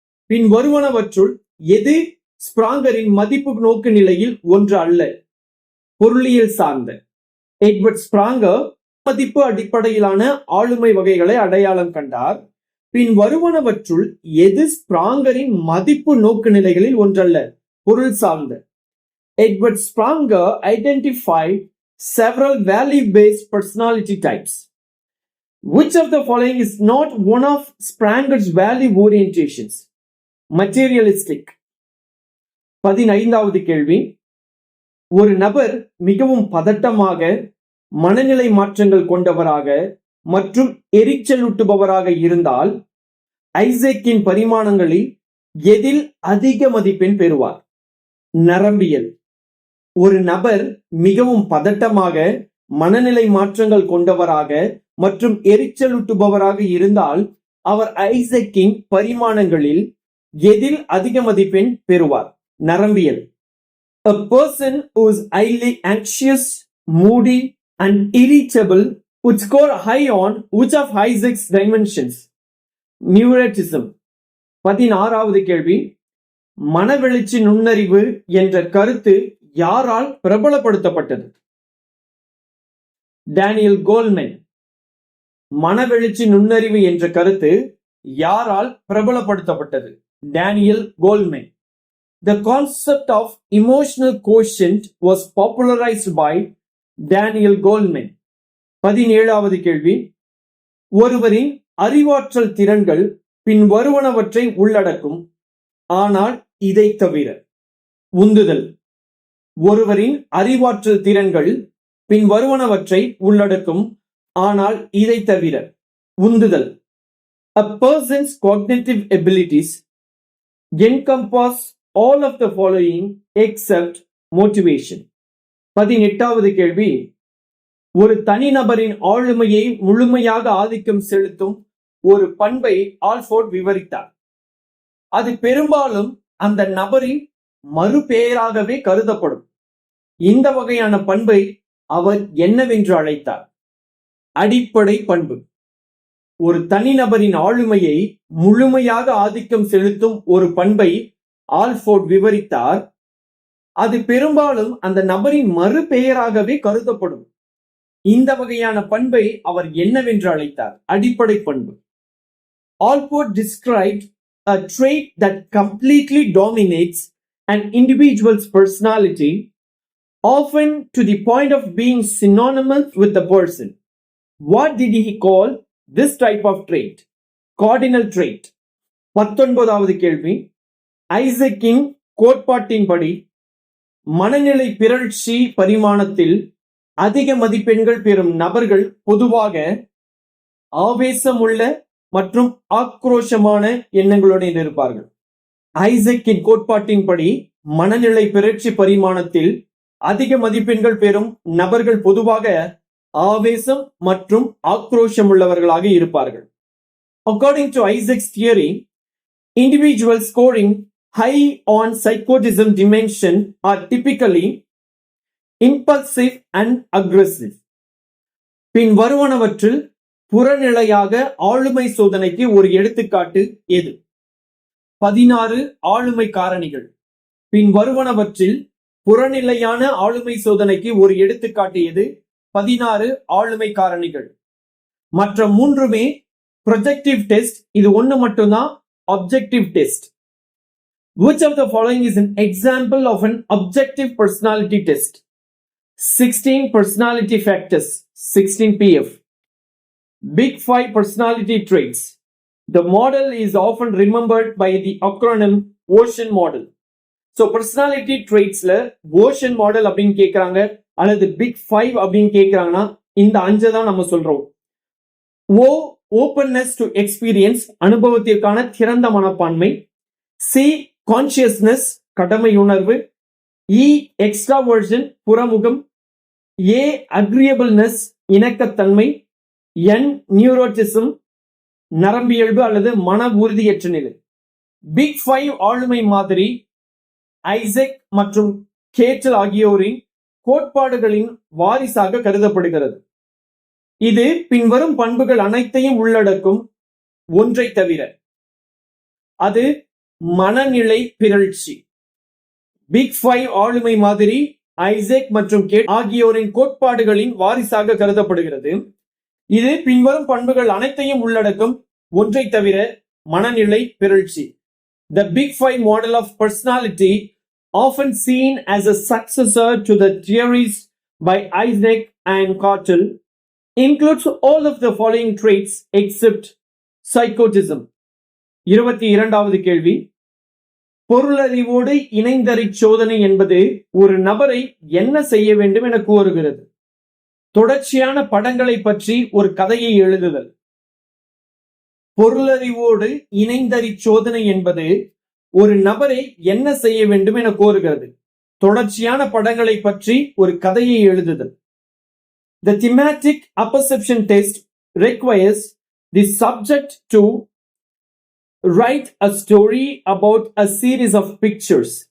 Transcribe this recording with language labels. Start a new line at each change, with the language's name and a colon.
Tamil: பின் வருவனவற்றுள் எது ஸ்பிராங்கரின் மதிப்பு நோக்கு நிலையில் ஒன்று அல்ல? பொருளியல் சார்ந்த. எட்வர்ட் ஸ்பிராங்கர் மதிப்பு அடிப்படையிலான ஆளுமை வகைகளை அடையாளம் கண்டார். பின் வருவனவற்றுள் எது ஸ்பிராங்கரின் மதிப்பு நோக்கு நிலைகளில் ஒன்றல்ல? பொருள் சார்ந்த.
English: Edward ஸ்பிராங்கர் identified several value-based personality types. Which of the following is not one of Spranger's value orientations? Materialistic.
Tamil: 15வது கேள்வி, ஒரு நபர் மிகவும் பதட்டமாக, மனநிலை மாற்றங்கள் கொண்டவராக மற்றும் எரிச்சலூட்டுபவராக இருந்தால் ஐசக்கின் பரிமாணங்களில் எதில் அதிக மதிப்பெண் பெறுவார்? நரம்பியல். ஒரு நபர் மிகவும் பதட்டமாக, மனநிலை மாற்றங்கள் கொண்டவராக மற்றும் எரிச்சலூட்டுபவராக இருந்தால் அவர் ஐசக்கின் பரிமாணங்களில் எதில் அதிக மதிப்பெண் பெறுவார்? நரம்பியல்.
English: A person who is highly anxious, moody and irritable would score high on which of Isaac's dimensions? Neuroticism.
Tamil: 16வது கேள்வி, மனவெழுச்சி நுண்ணறிவு என்ற கருத்து யாரால் பிரபலப்படுத்தப்பட்டது? Daniel Goleman. மனவெழுச்சி நுண்ணறிவு என்ற கருத்து யாரால் பிரபலப்படுத்தப்பட்டது? Daniel Goleman.
English: The concept of emotional quotient was popularized by Daniel Goleman.
Tamil: 17வது கேள்வி, ஒருவரின் அறிவாற்றல் திறன்கள் பின் வருவனவற்றை உள்ளடக்கும், ஆனால் இதை தவிர. உந்துதல். ஒருவரின் அறிவாற்றல் திறன்கள் பின் வருவனவற்றை உள்ளடக்கும், ஆனால் இதை தவிர. உந்துதல்.
English: A person's cognitive abilities encompass all of the following except motivation.
Tamil: 18வது கேள்வி, ஒரு தனிநபரின் ஆளுமையை முழுமையாக ஆதிக்கம் செலுத்தும் ஒரு பண்பை ஆல்ஃபோர்ட் விவரித்தார். அது பெரும்பாலும் அந்த நபரின் மறுபெயராகவே கருதப்படும். இந்த வகையான பண்பை அவர் என்னவென்று அழைத்தார்? அடிப்படை பண்பு. ஒரு தனிநபரின் ஆளுமையை முழுமையாக ஆதிக்கம் செலுத்தும் ஒரு பண்பை ஆல்ஃபோர்ட் விவரித்தார். அது பெரும்பாலும் அந்த நபரின் மறுபெயராகவே கருதப்படும். இந்த வகையான பண்பை அவர் என்னவென்று அழைத்தார்? அடிப்படை பண்பு.
English: Allport described a trait that completely dominates an individual's personality, often to the point of being synonymous with the person. What did he call this type of trait? Cardinal trait.
Tamil: 19வது கேள்வி, ஐசக்கின் கோட்பாட்டின்படி மனநிலை பிறழ்ச்சி பரிமாணத்தில் அதிக மதிப்பெண்கள் பெறும் நபர்கள் பொதுவாக ஆவேசமுள்ள மற்றும் ஆக்ரோஷமான எண்ணங்களுடன் இருப்பார்கள். ஐசக்கின் கோட்பாட்டின்படி மனநிலை பிறழ்ச்சி பரிமாணத்தில் அதிக மதிப்பெண்கள் பெறும் நபர்கள் பொதுவாக ஆவேசம் மற்றும் ஆக்ரோஷம் உள்ளவர்களாக இருப்பார்கள்.
English: According to Isaac's theory, individuals scoring high on psychotism dimension are typically impulsive and aggressive.
Tamil: பின் வருவனவற்றில் புறநிலையாக ஆளுமை சோதனைக்கு ஒரு எடுத்துக்காட்டு எது? 16 ஆளுமை காரணிகள். பின் வருவனவற்றில் புறநிலையான ஆளுமை சோதனைக்கு ஒரு எடுத்துக்காட்டு எது? 16 ஆளுமை காரணிகள். மற்ற மூன்றுமே ப்ரொஜெக்டிவ் டெஸ்ட். இது ஒண்ணு மட்டும்தான்
English: objective test. Which of the following is an example of an objective personality test? 16 personality factors, 16 PF. Big 5 personality traits. The model is often remembered by the acronym OCEAN model. So personality traitsல OCEAN model
Tamil: அப்படின்னு கேட்கறாங்க அல்லது Big 5 அப்படின்னு கேட்கறாங்கன்னா இந்த 5 தான் நம்ம சொல்றோம்.
English: O openness to experience,
Tamil: அனுபவத்திற்கான திறந்த மனப்பான்மை.
English: C consciousness,
Tamil: கடமை உணர்வு.
English: E extraversion,
Tamil: புறமுகம்.
English: A agreeableness,
Tamil: இணக்கத்தன்மை.
English: N neuroticism,
Tamil: நரம்பியல்பு அல்லது மன உறுதியற்ற நிலை. பிக் 5 ஆளுமை மாதிரி ஐசக் மற்றும் கேட்டல் ஆகியோரின் கோட்பாடுகளின் வாரிசாக கருதப்படுகிறது. இது பின்வரும் பண்புகள் அனைத்தையும் உள்ளடக்கும் ஒன்றை தவிர. அது மனநிலை பிறழ்ச்சி. பிக் 5 ஆளுமை மாதிரி ஐசக் மற்றும் கேட்டல் ஆகியோரின் கோட்பாடுகளின் வாரிசாக கருதப்படுகிறது. இது பின்வரும் பண்புகள் அனைத்தையும் உள்ளடக்கும் ஒன்றை தவிர மனநிலை பிறழ்ச்சி.
English: The Big 5 model of personality, often seen as a successor to the theories by Eysenck and Cartel, includes all of the following traits except psychotism.
Tamil: 22வது கேள்வி. பொருளறிவோடு இணைந்தறிச் சோதனை என்பது ஒரு நபரை என்ன செய்ய வேண்டும் என கூறுகிறது? தொடர்ச்சியான படங்களை பற்றி ஒரு கதையை எழுதுதல். பொருளறிவோடு இணைந்தறிச் சோதனை என்பது ஒரு நபரை என்ன செய்ய வேண்டும் என கோருகிறது? தொடர்ச்சியான படங்களை பற்றி ஒரு கதையை எழுதுதல்.
English: The thematic apperception test requires the subject to write a story about a series of pictures.